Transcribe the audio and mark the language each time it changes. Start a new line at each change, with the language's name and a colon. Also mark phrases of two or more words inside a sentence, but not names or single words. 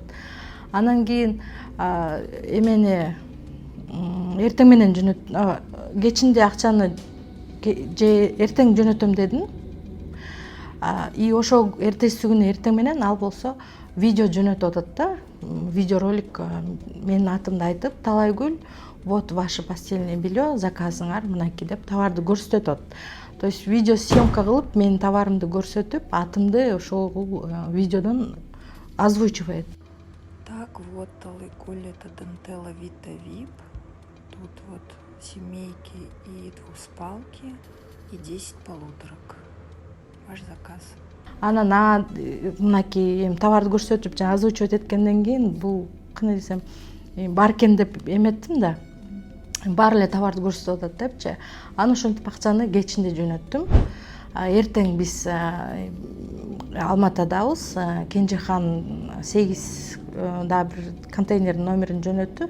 Kyrgyz: Анан кийин эмени эртең менен кечинде акчаны же эртең жөнөтөм дедим. И ошо эртеси күнү эртең менен ал болсо видео жөнөтүп атат да. Видеоролик менин атымды айтып, Талайгүл,
Russian: вот ваше постельное белье,
Kyrgyz: заказыңар мынакей деп товарды көрсөтөт атат.
Russian: То есть видео съемка
Kyrgyz: кылып, менин товарымды көрсөтүп, атымды ошол видеодон озвучивает.
Russian: Так, вот Коллета Дентелла Vita VIP. Тут вот семейки и двуспалки и 10 полуторок. Ваш заказ.
Kyrgyz: Анан мынакей товарды көрсөтүп, жана озвучивать эткенден кийин бул кандай десем, бар экен деп эметтим да. Бар эле товарды көрсөтүп атат депчи. Аны ошентип акчаны кечинде жөнөттүм. Эртең биз Алматадабыз, Кенжехан 8 да бир контейнердин номерин жөнөттү.